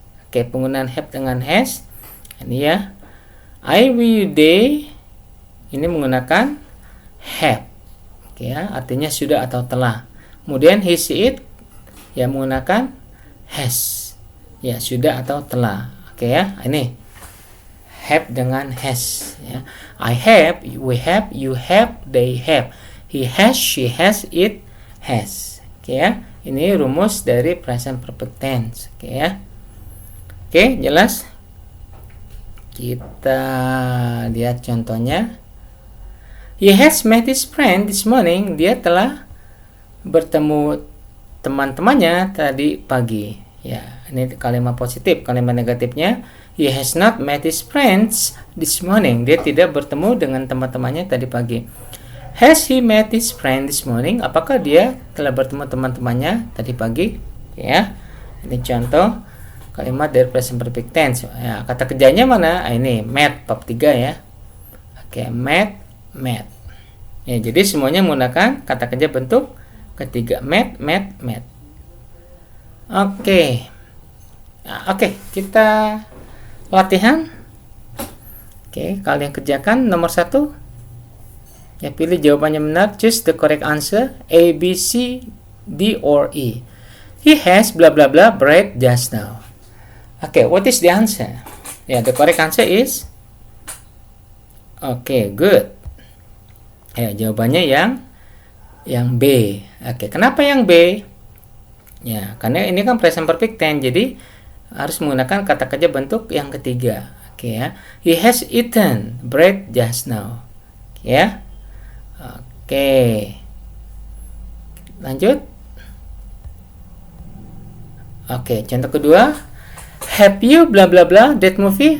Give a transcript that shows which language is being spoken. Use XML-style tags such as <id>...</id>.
<id>Oke, penggunaan have dengan has ini ya. I, we, they ini menggunakan have. Oke ya, artinya sudah atau telah. Kemudian he, she, it ya menggunakan has. Ya, sudah atau telah. Oke ya, ini have dengan has ya.</id> <en>I have, we have, you have, they have. He has, she has, it has. Oke ya.</en> <id>Ini rumus dari present perfect tense. Oke ya. Oke, jelas? Kita lihat contohnya.</id> <en>He has met his friend this morning.</en> <id>Dia telah bertemu teman-temannya tadi pagi. Ya, ini kalimat positif. Kalimat negatifnya,</id> <en>he has not met his friends this morning.</en> <id>Dia tidak bertemu dengan teman-temannya tadi pagi.</id> <en>Has he met his friend this morning?</en> <id>Apakah dia telah bertemu teman-temannya tadi pagi? Ya, ini contoh. kalimat dari present perfect tense. Ya, kata kerjanya mana? Ini met bab 3 ya. Oke, met. Ya, jadi semuanya menggunakan kata kerja bentuk ketiga, met. Oke. Nah, kita latihan. Oke, kalian kerjakan nomor 1. Ya, pilih jawabannya benar.</id> <en>Choose the correct answer. A, B, C, D, or E. He has blah blah blah bread just now. Okay, what is the answer? Yeah, the correct answer is good.</en> <id>Ya, jawabannya yang B. Oke, kenapa yang B? Ya, karena ini kan present perfect tense, jadi harus menggunakan kata kerja bentuk yang ketiga. Oke ya.</id> <en>He has eaten bread just now.</en> <id>Oke ya. Oke. Lanjut. Oke, contoh kedua.</id> <en>Have you bla bla bla that movie?</en>